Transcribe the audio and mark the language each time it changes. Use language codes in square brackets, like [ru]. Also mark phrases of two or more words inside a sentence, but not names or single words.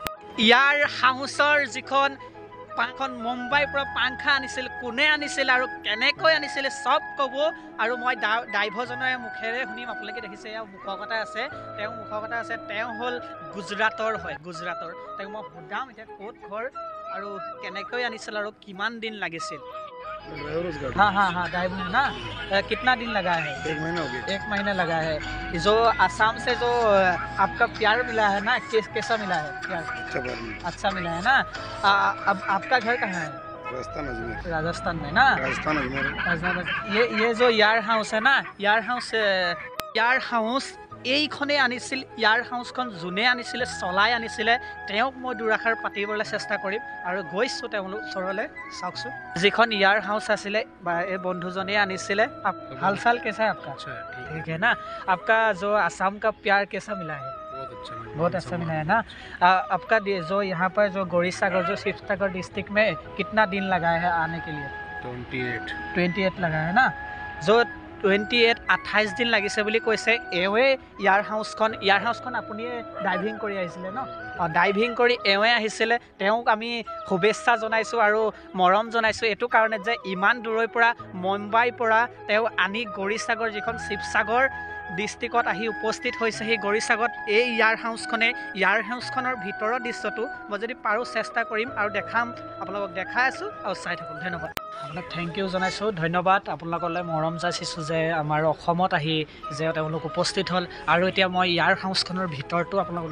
[as] ইয়াৰ হাউচৰ যিখন মুম্বাইৰ পৰা পাংখা আনিছিল, কোনে আনিছিল আৰু কেনেকৈ আনিছিল চব ক'ব। আৰু মই ড্ৰাইভাৰজনৰ মুখেৰে শুনিম। আপোনালোকে দেখিছে এয়া মুখগতা আছে, তেওঁ হ'ল গুজৰাটৰ হয়, গুজৰাটৰ। তেওঁক মই সোধাম এতিয়া ক'ত ঘৰ আৰু কেনেকৈ আনিছিল আৰু কিমান দিন লাগিছিল। [hi] हाँ ड्राइवर है ना। कितना दिन लगा है? 1 महीना हो गया। 1 महीना लगा है। जो आसाम से जो आपका प्यार मिला है ना, कैसा मिला है प्यार? अच्छा मिला है ना। अब आपका घर कहाँ है? राजस्थान में ना। ये जो यार हाउस है ना, यार हाउस [as] এইখনেই আনিছিল। ইয়াৰ হাউচখন যোনে আনিছিলে, চলাই আনিছিলে, তেওঁক মই দুৰাষাৰ পাতিবলৈ চেষ্টা কৰিম আৰু গৈছোঁ তেওঁলোক ওচৰলৈ। চাওকচোন যিখন ইয়াৰ হাউচ আছিলে বা এই বন্ধুজনে আনিছিলে। [hi] हाल साल कैसा है आपका? अच्छा ठीक है ना। आपका जो असम का प्यार कैसा मिला है? बहुत अच्छा मिला है ना। आपका जो यहाँ पर जो गौरीसागर जो शिवसागर डिस्ट्रिक्ट में कितना दिन लगा है आने के लिए? 28 लगा है ना। जो [as] 28 দিন লাগিছে বুলি কৈছে। এওঁৱে ইয়াৰ হাউচখন আপুনি ডাইভিং কৰি আহিছিলে ন। ডাইভিং কৰি এওঁৱে আহিছিলে। তেওঁক আমি শুভেচ্ছা জনাইছোঁ আৰু মৰম জনাইছোঁ এইটো কাৰণে যে ইমান দূৰৰ পৰা মুম্বাইৰ পৰা তেওঁ আনি গৌৰীসাগৰ যিখন শিৱসাগৰ ডিষ্ট্ৰিক্টত আহি উপস্থিত হৈছেহি গৰিচাগত এই ইয়াৰ হাউচখনৰ ভিতৰৰ দৃশ্যটো মই যদি পাৰোঁ চেষ্টা কৰিম আৰু দেখাম আপোনালোকক দেখাই আছোঁ আৰু চাই থাকক ধন্যবাদ আপোনাক [en] thank you [as] জনাইছোঁ ধন্যবাদ আপোনালোকলৈ মৰম যাচিছোঁ যে আমাৰ অসমত আহি যে তেওঁলোক উপস্থিত হ'ল আৰু এতিয়া মই ইয়াৰ হাউচখনৰ ভিতৰটো আপোনালোকক